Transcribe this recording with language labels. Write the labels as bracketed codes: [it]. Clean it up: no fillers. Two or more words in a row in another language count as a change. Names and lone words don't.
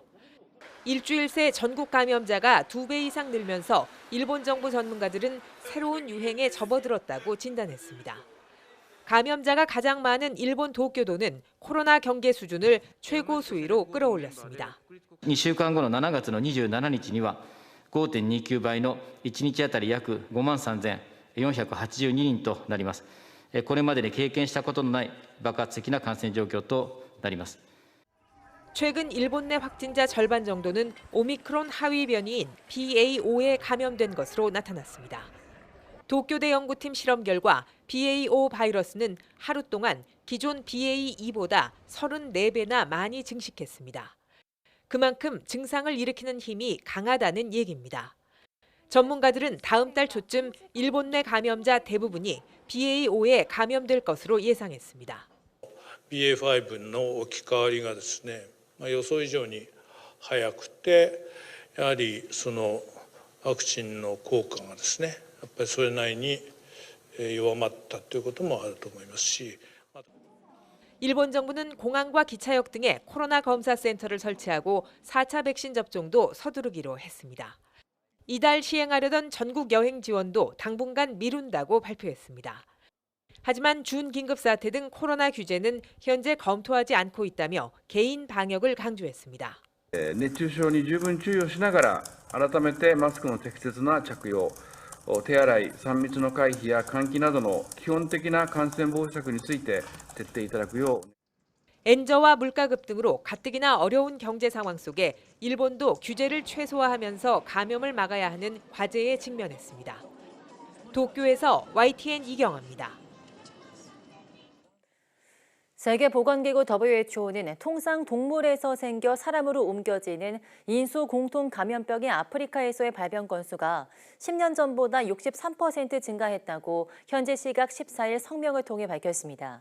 [ko] 일주일 새 전국 감염자가 2배 이상 늘면서 일본 정부 전문가들은 새로운 유행에 접어들었다고 진단했습니다. 감염자가 가장 많은 일본 도쿄도는 코로나 경계 수준을 최고 수위로 끌어올렸습니다. [ja] 2 週間後の7月の27日には 5.29 倍の1日あたり約 53,482 人となります。これまでに経験したことのない爆発的な感染状況となります。 [ko] 최근 일본 내 확진자 절반 정도는 오미크론 하위 변이인 BA.5에 감염된 것으로 나타났습니다. 도쿄대 연구팀 실험 결과 BA.5 바이러스는 하루 동안 기존 BA.2보다 34배나 많이 증식했습니다. 그만큼 증상을 일으키는 힘이 강하다는 얘기입니다. 전문가들은 다음 달 초쯤 일본 내 감염자 대부분이 BA.5에 감염될 것으로 예상했습니다. [ja] BA.5 の置き換わりがですね、予想以上に早くて、やはりそのワクチンの効果がですね、やっぱりそれなりに弱まったということもあると思いますし。 [ko] 일본 정부는 공항과 기차역 등에 코로나 검사 센터를 설치하고 4차 백신 접종도 서두르기로 했습니다. 이달 시행하려던 전국 여행 지원도 당분간 미룬다고 발표했습니다. 하지만 준긴급 사태 등 코로나 규제는 현재 검토하지 않고 있다며 개인 방역을 강조했습니다. [ja] 熱中症に十分注意をしながら改めてマスクの適切な着用、手洗い、3密の回避や換気などの基本的な感染防止策について徹底いただくよう。 [ko] 엔저와 물가급 등으로 가뜩이나 어려운 경제 상황 속에 일본도 규제를 최소화하면서 감염을 막아야 하는 과제에 직면했습니다. 도쿄에서 YTN 이경아입니다. 세계보건기구 WHO는 통상 동물에서 생겨 사람으로 옮겨지는 인수 공통 감염병이 아프리카에서의 발병 건수가 10년 전보다 63% 증가했다고 현지 시각 14일 성명을 통해 밝혔습니다.